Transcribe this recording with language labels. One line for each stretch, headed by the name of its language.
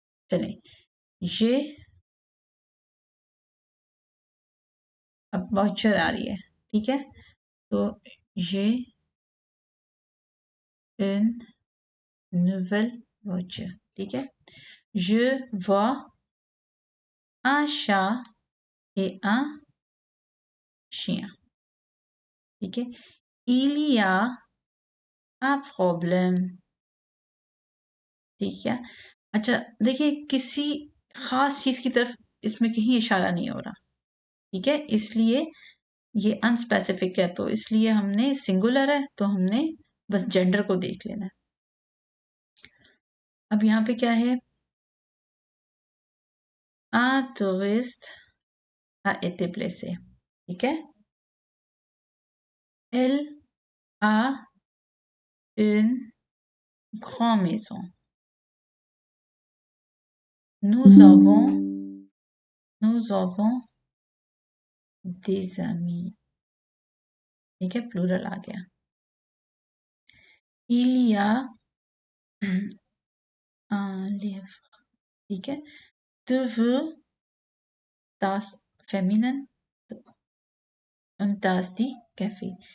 Hindi: चलें, ये अब वाउचर आ रही है, ठीक है, तो ये
French: une nouvelle voiture,
Hindi: ठीक है।
French: Je vois un chat et un chien,
Hindi: ठीक है।
French: Il y a un problème,
Hindi: ठीक है। अच्छा, देखिए किसी खास चीज की तरफ इसमें कहीं इशारा नहीं हो रहा, ठीक है, इसलिए ये अनस्पेसिफिक है, तो इसलिए हमने सिंगुलर है तो हमने बस जेंडर को देख लेना है। अब यहाँ पे क्या है?
French: Un touriste a été blessé,
Hindi: ठीक है।
French: Elle a une grande maison. Nous avons des amis,
Hindi: ठीक है, प्लूरल आ गया।
French: Il y a un livre,
Hindi: ठीक है।
French: Tu veux das féminin, une tasse de café.